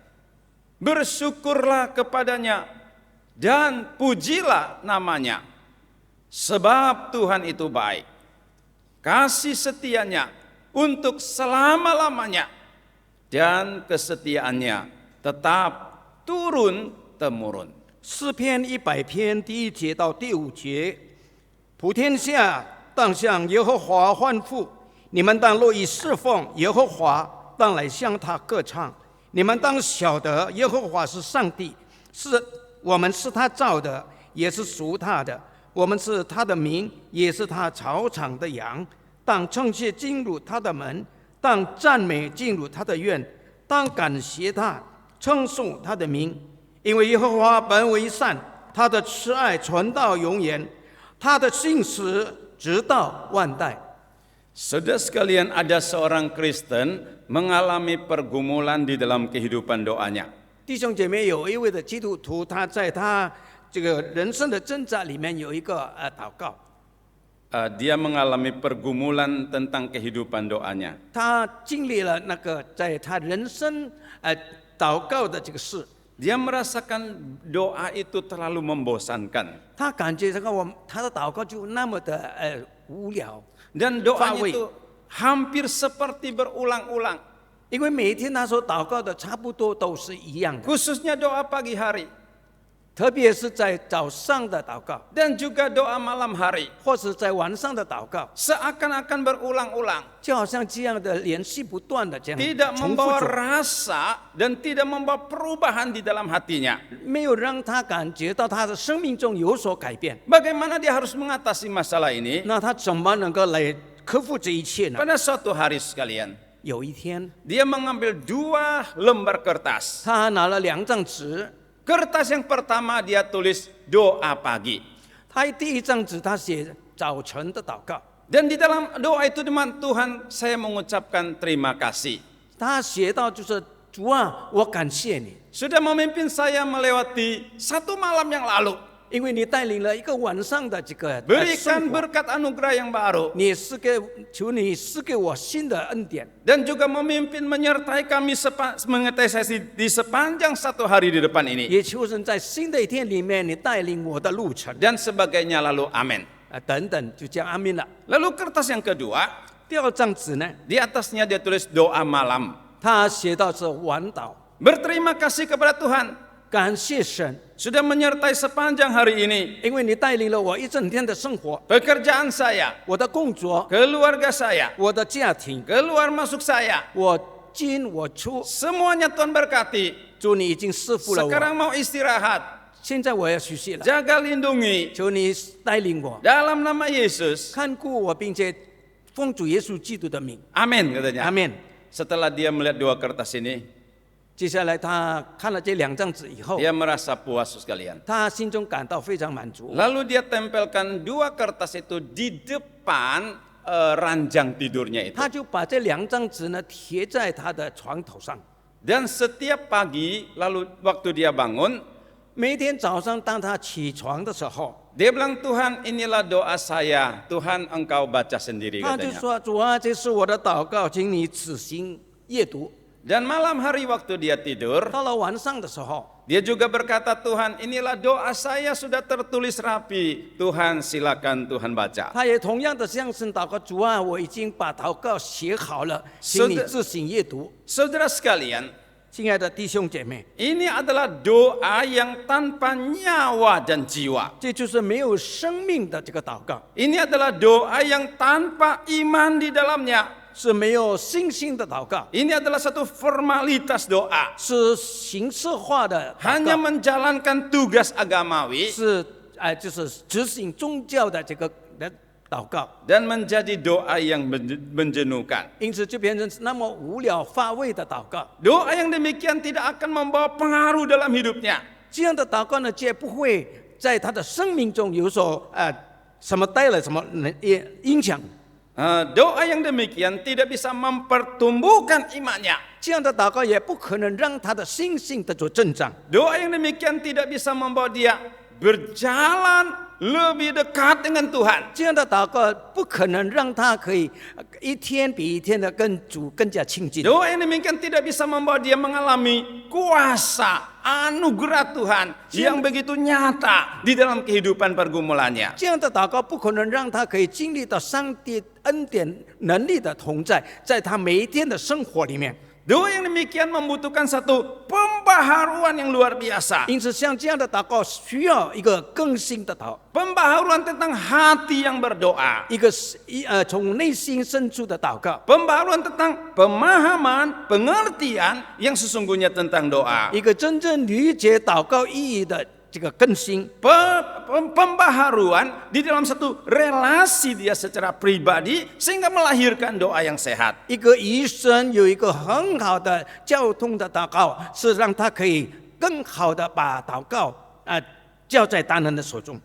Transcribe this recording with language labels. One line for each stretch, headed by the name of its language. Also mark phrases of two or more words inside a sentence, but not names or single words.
Indonesian: Bersyukurlah kepadanya dan pujilah namanya, sebab Tuhan itu baik. Kasih setianya untuk selama-lamanya, dan kesetiaannya tetap turun-temurun.
Chinese: 诗篇100篇第1节到第5节，普天下当向耶和华欢呼，你们当乐意侍奉耶和华，当来向他歌唱。你们当晓得耶和华是上帝，我们是他造的，也是属他的，我们是他的民，也是他草场的羊。当称谢进入他的门，当赞美进入他的院，当感谢他，称颂他的名。因为耶和华本为善，他的慈爱存到永远，他的信实直到万代。
Indonesian: Saudara sekalian, ada seorang Kristen mengalami pergumulan di dalam kehidupan doanya.
Chinese: 弟兄姐妹，有一位的基督徒，他在他这个人生的挣扎里面有一个祷告，
Indonesian: Dia mengalami pergumulan tentang kehidupan doanya.
Chinese: 他经历了那个在他人生祷告的这个事，
Indonesian: Dia merasakan doa itu terlalu membosankan.
Chinese: 他感觉他的祷告就那么的无聊，
Indonesian: Dan doanya
Chinese: 乏味。
Indonesian: itu hampir seperti berulang-ulang.
Chinese: 因为每一天他所祷告的差不多都是一样的，
Indonesian: Khususnya doa pagi hari
Chinese: 特别是在早上的祷告，
Indonesian: dan juga doa malam hari.
Chinese: 或是在晚上的祷告，
Indonesian: Seakan-akan berulang-ulang.
Chinese: 就好像这样的连续不断的这样
Indonesian: Tidak
Chinese: 重复
Indonesian: membawa
Chinese: 着，
Indonesian: rasa dan tidak membawa perubahan di dalam hatinya.
Chinese: 没有让他感觉到他的生命中有所改变。
Indonesian: Bagaimana dia harus mengatasi masalah ini?
Chinese: 那他怎么能够来克服这一切呢？
Indonesian: Pada suatu hari sekalian,
Chinese: 有一天，
Indonesian: dia mengambil 2 lembar kertas.
Chinese: 他拿了2张纸，
Indonesian: Kertas yang pertama dia tulis doa pagi.
Chinese: 他第一张纸他写早晨的祷告，
Indonesian: Dan di dalam doa itu teman Tuhan, saya mengucapkan terima kasih.
Chinese: 他写到就是主啊，我感谢你，
Indonesian: Sudah memimpin saya melewati 1 malam yang lalu.
Chinese: 因为你带领了一个晚上的这个
Indonesian: Berikan
Chinese: 生活，
Indonesian: berkat anugerah yang baru.
Chinese: 求你赐给我新的恩典，
Indonesian: Dan juga memimpin menyertai kami mengetai sesi di sepanjang 1 hari di depan ini.
Chinese: 也求神在新的一天里面，你带领我的路程
Indonesian: Dan sebagainya lalu amin.
Chinese: 等等，就这样阿明了。
Indonesian: Lalu kertas yang kedua,
Chinese: 第2张纸呢，
Indonesian: di atasnya dia tulis doa malam.
Chinese: 他写到是晚祷，
Indonesian: Berterima kasih kepada Tuhan
Chinese: 感谢神，
Indonesian: sudah menyertai sepanjang hari ini.
Chinese: 因为你带领了我一整天的生活，
Indonesian: Pekerjaan saya,
Chinese: 我的工作，
Indonesian: keluarga saya,
Chinese: 我的家庭，
Indonesian: keluar masuk saya.
Chinese: 我进我出，
Indonesian: Semuanya Tuhan berkati.
Chinese: 主你已经赐福了我。
Indonesian: Sekarang mau istirahat.
Chinese: 现在我要学习了，
Indonesian: Jaga lindungi
Chinese: 求你带领我，
Indonesian: dalam nama Yesus.
Chinese: 看顾我，并且奉主耶稣基督的名，
Indonesian: Amin katanya.
Chinese: 阿门。
Indonesian: Setelah dia melihat 2 kertas ini,
Chinese: 接下来他看了这2张纸以后，
Indonesian: dia merasa puas sekalian.
Chinese: 他心中感到非常满足。
Indonesian: Lalu dia tempelkan 2 kertas itu di depan ranjang tidurnya itu.
Chinese: 他就把这2张纸呢贴在他的床头上。
Indonesian: Dan setiap pagi, lalu waktu dia bangun,
Chinese: 每天早上当他起床的时候，
Indonesian: dia bilang, Tuhan inilah doa saya. Tuhan engkau baca sendiri
Chinese: 他就
Indonesian: katanya.
Chinese: 说：“主啊，这是我的祷告，请你仔细阅读。
Indonesian: Dan malam hari waktu dia tidur, ”
Chinese: 到了晚上的时候，
Indonesian: dia juga berkata, Tuhan inilah doa saya sudah tertulis rapi. Tuhan silakan Tuhan baca.
Chinese: 他也同样的向神祷告：“主啊，我已经把祷告写好了，请你自行阅读。
Indonesian: Saudara sekalian, ”
Chinese: 亲爱的弟兄姐妹，
Indonesian: ini adalah doa yang tanpa nyawa dan jiwa.
Chinese: 这就是没有生命的这个祷告，
Indonesian: Ini adalah doa yang tanpa iman di dalamnya.
Chinese: 是没有信心的祷告，
Indonesian: Ini adalah satu formalitas doa.
Chinese: 是形式化的祷
Indonesian: Hanya
Chinese: 告，
Indonesian: menjalankan tugas agamawi
Chinese: 是就是执行宗教的这个的祷告。
Indonesian: dan menjadi doa yang menjenuhkan.
Chinese: 因此就变成那么无聊乏味的祷告。
Indonesian: Doa yang demikian tidak akan membawa pengaruh dalam hidupnya.
Chinese: 这样的祷告呢，绝不会在他的生命中有所什么带来什么影响。
Indonesian: Doa yang demikian tidak bisa mempertumbuhkan imannya.
Chinese: 这样的祷告也不可能让他的信心得着增长。
Indonesian: Doa yang demikian tidak bisa membawa dia berjalan lebih dekat dengan Tuhan.
Chinese: 这样的祷告不可能让他可以一天比一天的跟主更加亲近。
Indonesian: Doa yang demikian tidak bisa membawa dia mengalami kuasa anugerah Tuhan yang begitu nyata di dalam kehidupan pergumulannya.
Chinese: 这样的祷告不可能让他可以经历到上帝恩典能力的同在，在他每一天的生活里面。
Indonesian: Doa yang demikian membutuhkan satu pembaharuan yang luar biasa.
Chinese: 因此，像这样的祷告需要一个更新的
Indonesian: Pembaharuan tentang hati yang berdoa.
Chinese: 一个从内心深处的祷告，
Indonesian: Pembaharuan tentang pemahaman, pengertian yang sesungguhnya tentang doa.
Chinese: 一个真正理解祷告意义的这个更新。
Indonesian: Pembaharuan di dalam satu relasi dia secara pribadi sehingga melahirkan doa yang sehat.
Chinese: 一个医生有一个很好的交通的祷告，是让他可以更好的把祷告交在他人的手中。